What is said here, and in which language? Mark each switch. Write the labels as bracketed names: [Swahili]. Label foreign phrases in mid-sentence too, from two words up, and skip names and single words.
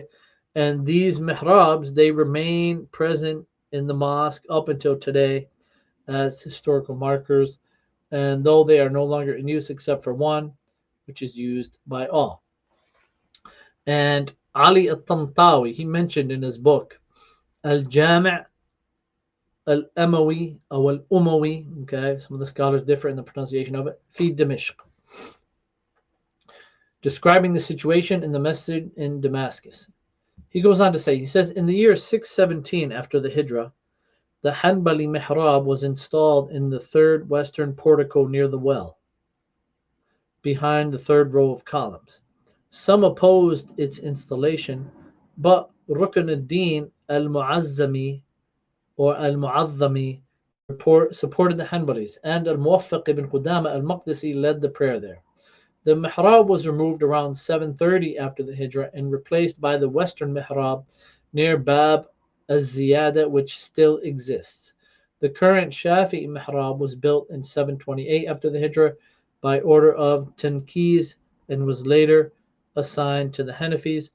[English] And these mihrabs, they remain present in the mosque up until today as historical markers, and though they are no longer in use except for one, which is used by all. And Ali al-Tantawi, he mentioned in his book Al-Jami' al-Amawi or al-Umawi, okay, some of the scholars differ in the pronunciation of it, [Arabic] في دمشق, [English] describing the situation in the masjid in Damascus. He goes on to say, he says, in the year 617 after the Hijrah, the Hanbali mihrab was installed in the 3rd western portico near the well, behind the 3rd row of columns. Some opposed its installation, but Rukn ad-Din al-Mu'azzami or al-Mu'azzami supported the Hanbalis, and al-Muwaffaq ibn Qudama al-Maqdisi led the prayer there. The mihrab was removed around 730 after the Hijrah and replaced by the western mihrab near Bab az-Ziyada, which still exists. The current Shafi'i mihrab was built in 728 after the Hijrah by order of Tankiz and was later assigned to the Hanafis.